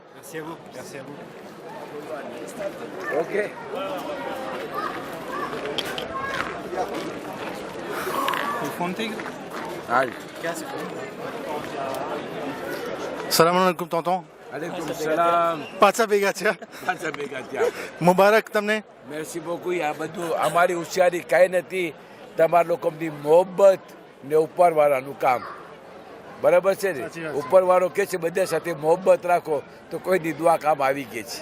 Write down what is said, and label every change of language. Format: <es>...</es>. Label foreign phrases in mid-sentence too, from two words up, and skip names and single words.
<fr>Merci à vous, merci à vous.</fr> <ar>سلام عليكم tonton. عليكم السلام.</ar> <gu>પાછા ભેગા છે. પાછા ભેગા થયા. મુબારક તમને.</gu> <fr>merci beaucoup.</fr> <gu>આ બધું અમારી હોશિયારી કાંઈ નથી. તમારા લોકોની મોહબ્બત ને ઉપરવાળાનું કામ. બરાબર છે ને? સાચી વાત છે. ઉપરવાળો કહે છે બધા સાથે મોહબ્બત રાખો તો કોઈની દુઆ કામ આવી ગઈ છે.</gu>